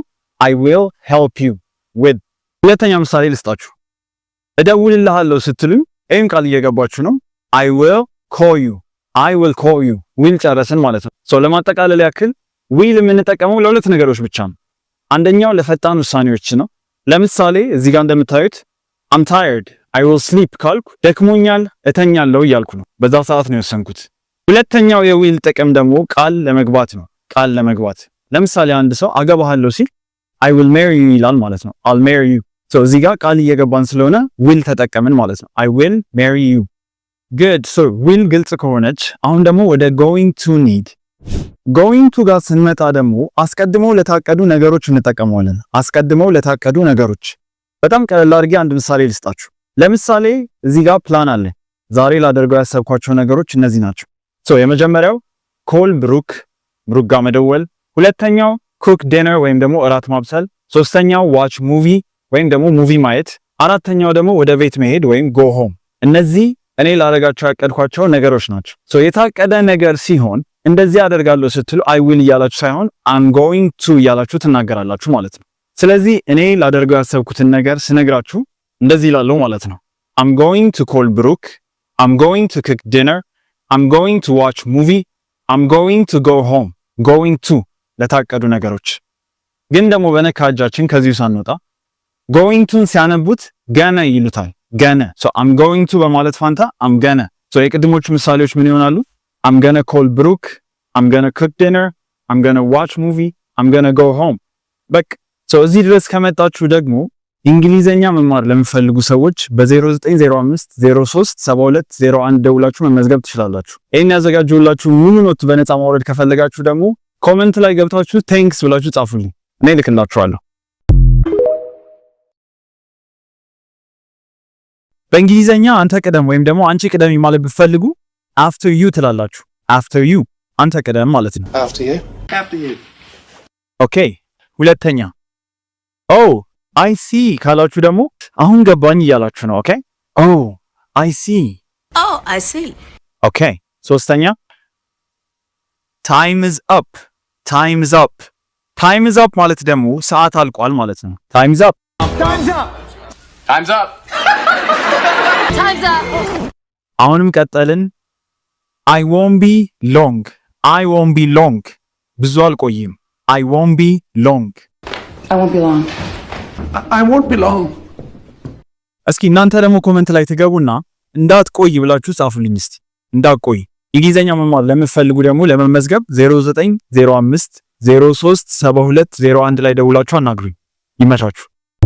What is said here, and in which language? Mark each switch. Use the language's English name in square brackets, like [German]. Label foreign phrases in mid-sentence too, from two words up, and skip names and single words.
[English] I will help you with። [Amharic] ሁለተኛ ምሳሌ ልስጣችሁ። እደውልልሃለሁ ስትሉኝ ይህም ቃል እየገባችሁ ነው። [English] I will call you [Amharic] ዊል ጨረስን ማለት ነው። ለማጠቃለል ያክል ዊል የምንጠቀመው ለሁለት ነገሮች ብቻ ነው። አንደኛው ለፈጣን ውሳኔዎች ነው። ለምሳሌ እዚህ ጋር እንደምታዩት [English] I'm tired I will sleep [Amharic] ካልኩ ደክሞኛል እተኛለሁ እያልኩ ነው። በዛ ሰዓት ነው የወሰንኩት። ሁለተኛው የዊል ጥቅም ደግሞ ቃል ለመግባት ነው። ቃል ለመግባት ለምሳሌ አንድ ሰው አገባሃለሁ ሲል [English] I will marry you [Amharic] ይላል ማለት ነው። [English] I'll marry you። [Amharic] እዚህ ጋር ቃል እየገባን ስለሆነ ዊል ተጠቀምን ማለት ነው። [English] I will marry you። [Amharic] good ዊል ግልጽ ከሆነች አሁን ደግሞ ወደ [English] going to need [Amharic] ጋር ስንመጣ ደግሞ አስቀድመው ለታቀዱ ነገሮች እንጠቀመዋለን። አስቀድመው ለታቀዱ ነገሮች በጣም ቀለል አድርጌ አንድ ምሳሌ ልስጣችሁ። ለምሳሌ እዚህ ጋር ፕላን አለ። ዛሬ ላደርገው ያሰብኳቸው ነገሮች እነዚህ ናቸው። የመጀመሪያው [English] call Brooke [Amharic] ጋር መደወል፣ ሁለተኛው [English] cook dinner [Amharic] ወይም ደግሞ እራት ማብሰል፣ ሶስተኛው [English] watch movie [Amharic] ወይም ደግሞ ሙቪ ማየት፣ አራተኛው ደግሞ ወደ ቤት መሄድ ወይም [English] go home። [Amharic] እነዚህ እኔ ላደርጋቸው ያቀድኳቸው ነገሮች ናቸው። የታቀደ ነገር ሲሆን እንደዚህ አደርጋለሁ ስትሉ [English] I will [Amharic] እያላችሁ ሳይሆን [English] I'm going to [Amharic] እያላችሁ ትናገራላችሁ ማለት ነው። ስለዚህ እኔ ላደርገው ያሰብኩትን ነገር ስነግራችሁ እንደዚህ ይላል ማለት ነው። [English] I'm going to call Brooke, I'm going to cook dinner, I'm going to watch movie, I'm going to go home. going to [Amharic] ለታቀዱ ነገሮች ግን ደግሞ በነካጃችን ከዚሁ ሳንወጣ [English] going to [Amharic] ሲያነቡት ገነ ይሉታል። ገነ [English] I'm going to [Amharic] በማለት ፋንታ [English] I'm gonna [Amharic] የቅድሞቹ ምሳሌዎች ምን ይሆናሉ? [English] I'm gonna call Brooke, I'm gonna cook dinner, I'm gonna watch movie, I'm gonna go home። [Amharic] በቃ እዚህ ድረስ ከመጣችሁ ደግሞ እንግሊዘኛ መማር ለምትፈልጉ ሰዎች በ0905037201 ደውላችሁ መመዝገብ ትችላላችሁ። ይሄን ያዘጋጁላችሁ ሙሉ ኖት በነፃ ማውረድ ከፈለጋችሁ ደግሞ ኮሜንት ላይ ገብታችሁ ቴንክስ ብላችሁ ጻፉልኝ፣ እኔ ልክላችኋለሁ። በእንግሊዘኛ አንተ ቅደም ወይም ደግሞ አንቺ ቅደም ማለት ብትፈልጉ [English] after you [Amharic] ትላላችሁ። [English] after you [Amharic] አንተ ቅደም ማለት ነው። [English] after you [Amharic] ኦኬ። ሁለተኛ [English] I see [Amharic] ካላችሁ ደግሞ አሁን ገባኝ እያላችሁ ነው። ኦኬ [English] I see [Amharic] ኦኬ። ሶስተኛ [English] time is up [Amharic] ማለት ደግሞ ሰዓት አልቋል ማለት ነው። [English] time's up [Amharic] አሁንም ቀጠልን። [English] I won't be long [Amharic] ብዙ አልቆይም። [English] I won't be long [Amharic] እስኪ እናንተ ደግሞ ኮሜንት ላይ ትገቡና እንዳትቆይ ብላችሁ ጻፉልኝ። እስቲ እንዳትቆይ። እንግሊዘኛ መማር ለምትፈልጉ ደግሞ ለመመዝገብ 0905 037201 ላይ ደውላችሁ አናግሩኝ። ይመቻችሁ።